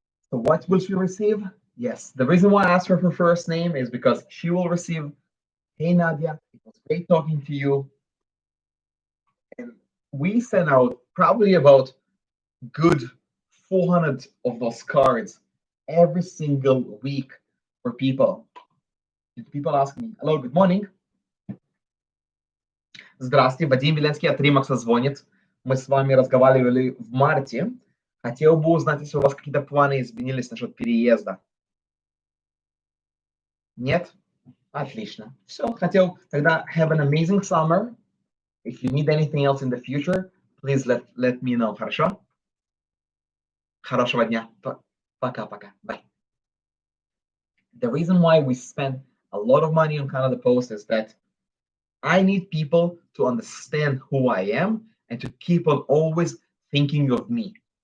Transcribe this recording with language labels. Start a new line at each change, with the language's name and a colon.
English: So what will she receive? Yes, the reason why I asked her for first name is because she will receive, hey Nadia, it was great talking to you. And we send out probably about good 400 of those cards every single week for people. People ask me, hello, good morning.
Russian: Здравствуйте, Вадим Веленский от Римакса звонит. Мы с вами разговаривали в марте. Хотел бы узнать, если у вас какие-то планы изменились насчет переезда. Нет? Отлично. Все, хотел тогда
English: have an amazing summer. If you need anything else in the future, please let me know.
Russian: Хорошо? Хорошего дня. Пока-пока.
English: Bye. The reason why we spend a lot of money on Canada Post is that I need people to understand who I am and to keep on always thinking of me.